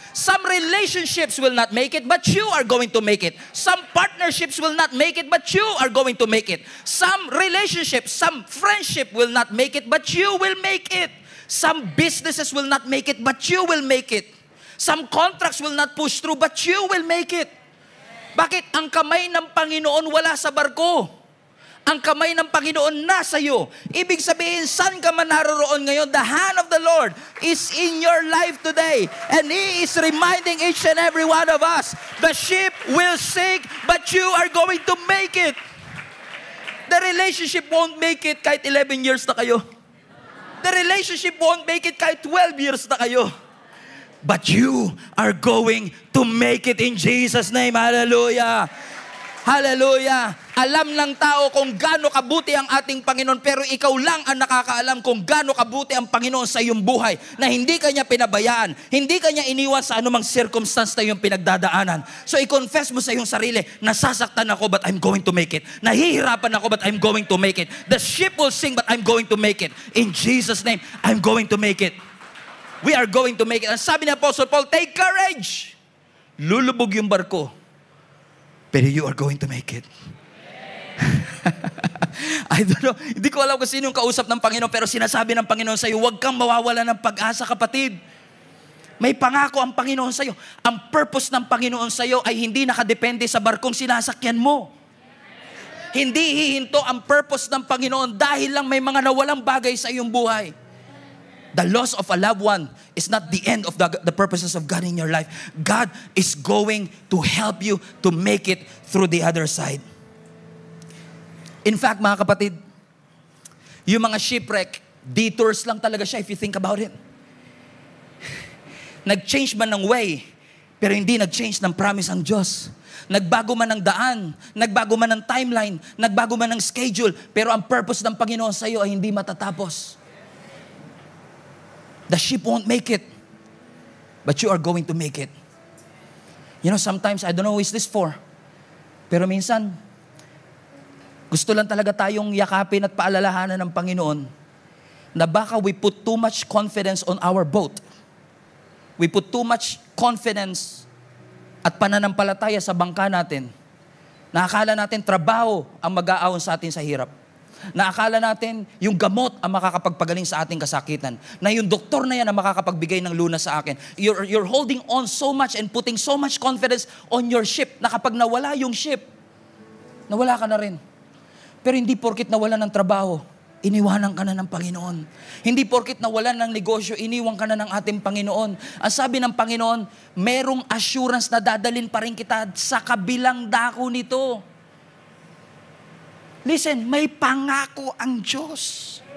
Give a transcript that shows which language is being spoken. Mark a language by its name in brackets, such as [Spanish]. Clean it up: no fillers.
[English] Some relationships will not make it, but you are going to make it. Some partnerships will not make it, but you are going to make it. Some relationships, some friendship will not make it, but you will make it. Some businesses will not make it, but you will make it. Some contracts will not push through, but you will make it. [Filipino] Bakit? Ang kamay ng Panginoon wala sa barko. Ang kamay ng Panginoon nasa iyo. Ibig sabihin, saan ka man naroroon ngayon, [English] the hand of the Lord is in your life today. And He is reminding each and every one of us, the ship will sink, but you are going to make it. The relationship won't make it [Filipino] kahit 11 years na kayo. [English] The relationship won't make it [Filipino] kahit 12 years na kayo. [English] But you are going to make it in Jesus' name. Hallelujah. Hallelujah. [Filipino] Alam ng tao kung gaano kabuti ang ating Panginoon, pero ikaw lang ang nakakaalam kung gaano kabuti ang Panginoon sa iyong buhay, na hindi ka niya pinabayaan, hindi ka niya iniwan sa anumang circumstance na iyong pinagdadaanan. So i-confess mo sa iyong sarili, nasasaktan ako [English] but I'm going to make it. [Filipino] Nahihirapan ako [English] but I'm going to make it. The ship will sink but I'm going to make it. In Jesus' name, I'm going to make it. We are going to make it. [Filipino] Ang sabi ni Apostle Paul, [English] take courage. [Filipino] Lulubog yung barko, pero [English] you are going to make it. I don't know. [Filipino] Hindi ko alam kung sino yung kausap ng Panginoon, pero sinasabi ng Panginoon sa iyo, huwag kang mawawala ng pag-asa, kapatid. May pangako ang Panginoon sa iyo. Ang purpose ng Panginoon sa iyo ay hindi nakadepende sa barkong sinasakyan mo. Hindi hihinto ang purpose ng Panginoon dahil lang may mga nawalang bagay sa iyong buhay. [English] The loss of a loved one is not the end of the purposes of God in your life. God is going to help you to make it through the other side. [Filipino] In fact, mga kapatid, yung mga shipwreck, detours lang talaga siya [English] if you think about it. [Filipino] Nag-change man ng way, pero hindi nag-change ng promise ang Diyos. Nagbago man ng daan, nagbago man ng timeline, nagbago man ng schedule, pero ang purpose ng Panginoon sa iyo ay hindi matatapos. [English] The ship won't make it, but you are going to make it. You know, sometimes, I don't know who is this for, [Filipino] pero minsan, gusto lang talaga tayong yakapin at paalalahanan ng Panginoon na baka [English] we put too much confidence on our boat. We put too much confidence [Filipino] at pananampalataya sa bangka natin. Naakala natin trabaho ang mag-aahon sa atin sa hirap. Naakala natin yung gamot ang makakapagpagaling sa ating kasakitan. Na yung doktor na yan ang makakapagbigay ng lunas sa akin. [English] You're holding on so much and putting so much confidence on your ship [Filipino] na kapag nawala yung ship, nawala ka na rin. Pero hindi porkit nawalan ng trabaho, iniwanan ka na ng Panginoon. Hindi porkit nawalan ng negosyo, iniwan ka na ng ating Panginoon. Ang sabi ng Panginoon, merong assurance na dadalin pa rin kita sa kabilang dako nito. [English] Listen, [Filipino] may pangako ang Diyos.